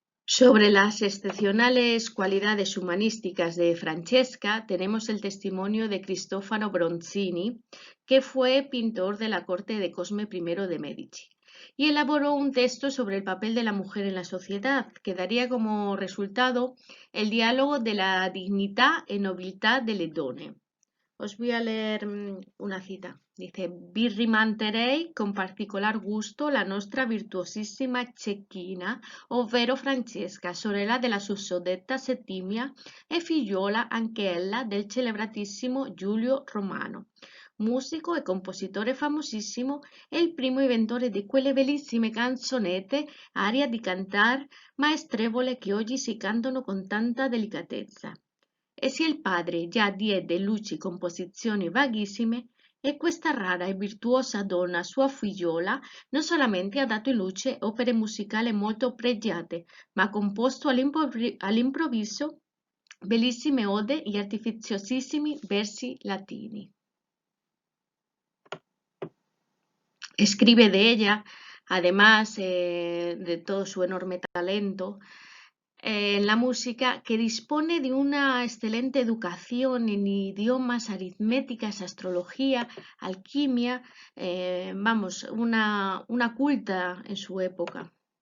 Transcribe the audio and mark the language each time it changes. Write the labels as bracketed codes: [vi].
[es] Sobre las excepcionales cualidades humanísticas de Francesca tenemos el testimonio de Cristoforo Bronzini, que fue pintor de la corte de Cosme I de Medici, y elaboró un texto sobre el papel de la mujer en la sociedad, que daría como resultado el diálogo de la dignità e nobiltà delle donne. Os voy a leer una cita. [it] Dice: vi rimanterei con particolar gusto la nostra virtuosissima cecchina, ovvero Francesca, sorella della sussodetta Settimia e figliuola anch'ella del celebratissimo Giulio Romano, musico e compositore famosissimo e il primo inventore di quelle bellissime canzonette, aria di cantar maestrevole che oggi si cantano con tanta delicatezza. E se il padre già diede luci composizioni vaghissime, e questa rara e virtuosa donna, sua figliola, non solamente ha dato in luce opere musicali molto pregiate, ma ha composto all'improvviso bellissime ode e artificiosissimi versi latini. [es] Escribe de ella, además de todo su enorme talento, en la música, que dispone de una excelente educación en idiomas, aritméticas, astrología, alquimia, vamos, una culta en su época.